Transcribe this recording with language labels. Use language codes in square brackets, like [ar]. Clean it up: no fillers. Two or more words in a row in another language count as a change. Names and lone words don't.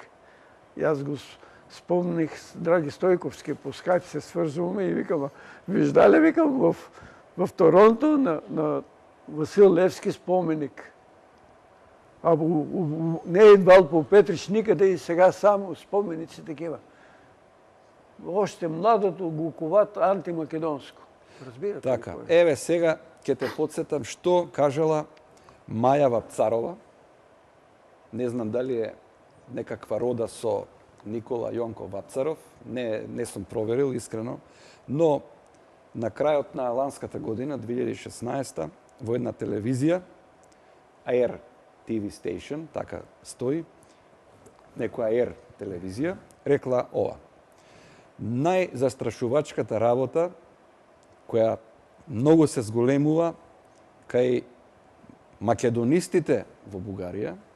[bg] И аз го спомних с Драги Стойковски, по скайп се свързваме и викам: виждали, викам, в Торонто на Васил Левски споменик. А не е идвал по Петрич никъде, и сега само споменици такива. Още младото, глуковато, антимакедонско. Разбирате? [mk] Така, еве сега ќе те подсетам што кажала Маја Вапцарова. Не знам дали е некаква рода со Никола Јонко Вапцаров, не сум проверил искрено, но на крајот на ланската година, 2016, во една телевизија, Air TV Station, така стои, некоја Air телевизија, рекла ова: најзастрашувачката работа, која многу се зголемува кај македонистите во Бугарија,